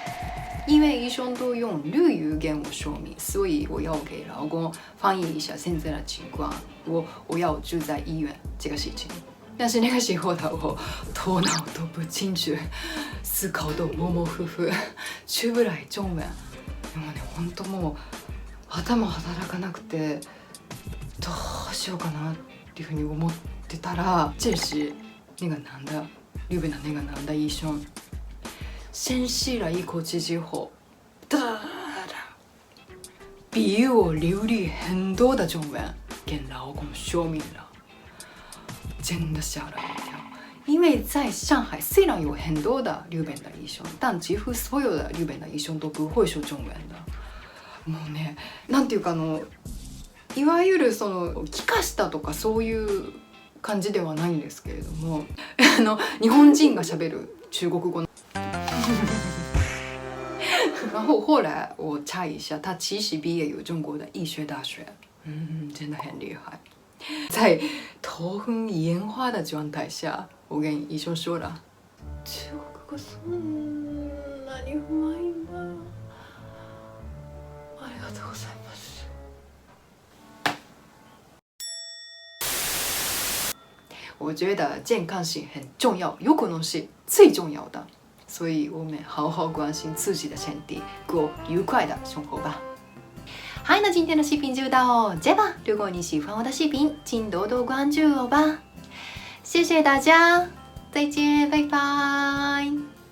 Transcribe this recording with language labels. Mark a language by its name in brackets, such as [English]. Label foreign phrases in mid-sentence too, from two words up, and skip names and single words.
[Chinese] 因为医生都用日语跟我说明，所以我要给老公翻译一下现在的情况。我要住在医院这个事情。但是那个时候的我头脑都不清楚，思考都模模糊糊，出不来中文。 [Japanese] でもね、本当もう頭働かなくてどうしようかなっていうふうに思ってたら， [Chinese] 这时那个男的，日本的那个男的医生，先吸了一口气之后，比我流利很多的中文跟老公说明了。真的吓了一跳，因为在上海虽然有很多的日本的医生，但几乎所有的日本的医生都不会说中文的。 [Japanese] もうね、なんていうかいわゆるその気化したとかそういう感じではないんですけれども、日本人が喋る中国語。 [Chinese] 然后后来我查一下，他其实毕业于中国的医学大学，真的很厉害。在头昏眼花的状态下，我跟医生说了， [Japanese] 中国語そんなにうまいんだ。ありがとうございます。 [Chinese] 我觉得健康是很重要，有可能是最重要的，所以我们好好关心自己的身体，过愉快的生活吧。好，那今天的视频就到这吧。如果你喜欢我的视频，请多多关注我吧。谢谢大家，再见，拜拜。